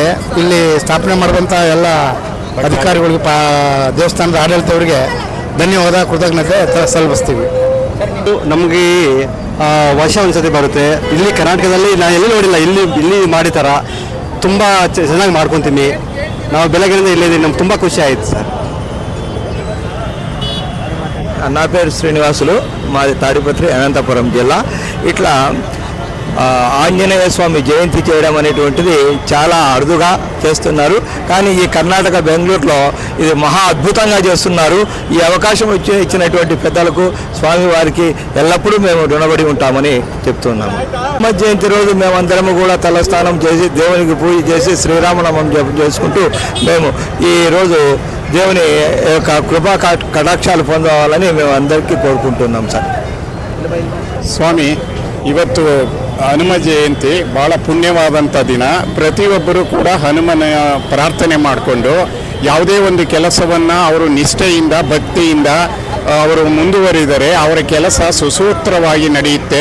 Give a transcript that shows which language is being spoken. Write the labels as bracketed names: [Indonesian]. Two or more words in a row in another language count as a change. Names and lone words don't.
[Kannada] ಇಲ್ಲಿ ಸ್ಥಾಪನೆ ಮಾಡಿದಂಥ ಎಲ್ಲ ಅಧಿಕಾರಿಗಳಿಗೆ, ದೇವಸ್ಥಾನದ ಆಡಳಿತವರಿಗೆ ಧನ್ಯವಾದ, ಕೃತಜ್ಞತೆ ಸಲ್ಲಿಸ್ತೀವಿ. ನಮಗೆ ವರ್ಷ ಒಂದ್ಸತಿ ಬರುತ್ತೆ. ಇಲ್ಲಿ ಕರ್ನಾಟಕದಲ್ಲಿ ನಾನು ಎಲ್ಲಿ ನೋಡಿಲ್ಲ, ಇಲ್ಲಿ ಮಾಡಿತಾರ ತುಂಬ ಚೆನ್ನಾಗಿ ಮಾಡ್ಕೊತೀನಿ. ನಾವು ಬೆಳಗ್ಗೆಯಿಂದ ಇಲ್ಲಿದ್ದೀವಿ, ನಮ್ಗೆ ತುಂಬ ఖుషి ಆಯಿತು సార్. [Telugu] నా పేరు శ్రీనివాసులు, మాది తాడిపత్రి, అనంతపురం జిల్లా. ఇట్లా ఆంజనేయ స్వామి జయంతి చేయడం అనేటువంటిది చాలా అరుదుగా చేస్తున్నారు. కానీ ఈ కర్ణాటక బెంగళూరులో ఇది మహా అద్భుతంగా చేస్తున్నారు. ఈ అవకాశం ఇచ్చినటువంటి పెద్దలకు, స్వామివారికి ఎల్లప్పుడూ మేము రుణపడి ఉంటామని చెప్తున్నాము. హనుమత్ జయంతి రోజు మేమందరము కూడా తలస్నానం చేసి దేవునికి పూజ చేసి శ్రీరామనామం జపం చేసుకుంటూ మేము ఈరోజు దేవుని యొక్క కృపా కటాక్షాలు పొందవాలని మేము అందరికీ కోరుకుంటున్నాం సార్. [Kannada] ಸ್ವಾಮಿ, ಇವತ್ತು ಹನುಮ ಜಯಂತಿ ಭಾಳ ಪುಣ್ಯವಾದಂಥ ದಿನ. ಪ್ರತಿಯೊಬ್ಬರೂ ಕೂಡ ಹನುಮನ ಪ್ರಾರ್ಥನೆ ಮಾಡಿಕೊಂಡು ಯಾವುದೇ ಒಂದು ಕೆಲಸವನ್ನು ಅವರು ನಿಷ್ಠೆಯಿಂದ, ಭಕ್ತಿಯಿಂದ ಅವರು ಮುಂದುವರಿದರೆ ಅವರ ಕೆಲಸ ಸುಸೂತ್ರವಾಗಿ ನಡೆಯುತ್ತೆ.